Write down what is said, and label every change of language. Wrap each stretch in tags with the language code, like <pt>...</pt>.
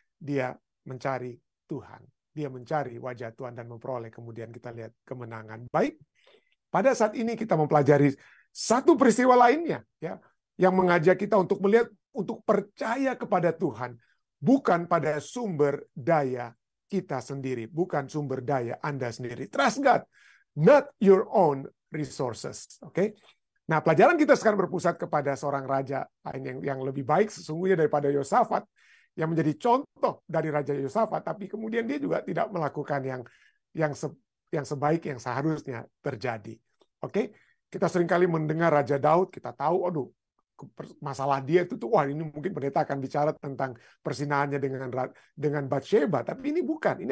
<id>Dia mencari Tuhan. Dia mencari wajah Tuhan dan memperoleh, kemudian kita lihat kemenangan. Baik, pada saat ini kita mempelajari satu peristiwa lainnya ya, yang mengajak kita untuk melihat, untuk percaya kepada Tuhan, bukan pada sumber daya kita sendiri, bukan sumber daya Anda sendiri.</id> <en>Trust God, not your own resources. Oke?</en> <id>Nah, pelajaran kita sekarang berpusat kepada seorang raja lain yang lebih baik sesungguhnya daripada Yosafat, yang menjadi contoh dari Raja Yosafat, tapi kemudian dia juga tidak melakukan yang sebaik yang seharusnya terjadi. Oke? Kita seringkali mendengar Raja Daud, kita tahu, aduh, masalah dia itu tuh, wah ini mungkin pendeta akan bicara tentang persinaannya dengan Batsheba, tapi ini bukan.</id>